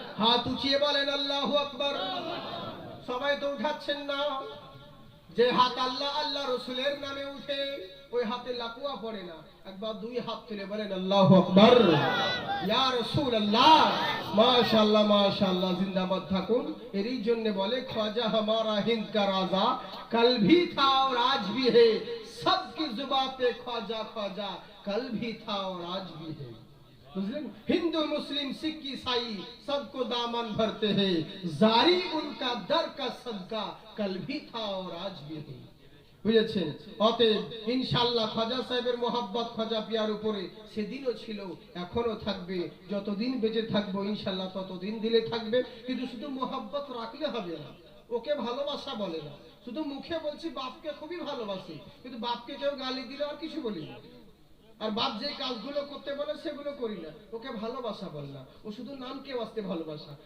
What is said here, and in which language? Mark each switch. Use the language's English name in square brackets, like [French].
[Bangla] হাত উঁচিয়ে বলেন আল্লাহু আকবার। সবাই তো উঠাচ্ছেন না। যে হাত আল্লাহ আল্লাহ রসুলের নামে উঠে, ওই হাতে লাকুয়া পড়ে না। একবার 2 হাত তুলে বলেন আল্লাহু আকবার, ইয়া রাসূলুল্লাহ, মাশাআল্লাহ মাশাআল্লাহ, জিন্দাবাদ থাকুন। এরই জন্য বলে [Hindi] ख्वाजा हमारा हिंद का राजा, कल भी था और आज भी है, सबकी जुबान पे ख्वाजा ख्वाजा, कल भी था और आज भी है। मुस्लिम हिंदू मुस्लिम सिख ईसाई सबको दामन भरते हैं, जारी उनका दर का सदका, कल भी था और आज भी है। [Bangla] বুঝেছেন? অতএব ইনশাআল্লাহ খাজা সাহেবের মোহাব্বত খাজা পিয়ার উপরে সেদিনও ছিল, এখনো থাকবে, যতদিন বেঁচে থাকবো ইনশাআল্লাহ ততদিন দিলে থাকবে। কিন্তু শুধু মোহাব্বত রাখলে হবে না, ওকে ভালোবাসা বলে না। শুধু মুখে বলছি বাপকে খুবই ভালোবাসি, কিন্তু বাপকে কেউ গালি দিলে আর কিছু বলি না, আর বাপ যে কাজগুলো করতে বলে সেগুলো করি না, ওকে ভালোবাসা বল না, ও শুধু নামকে বাঁচতে ভালোবাসা।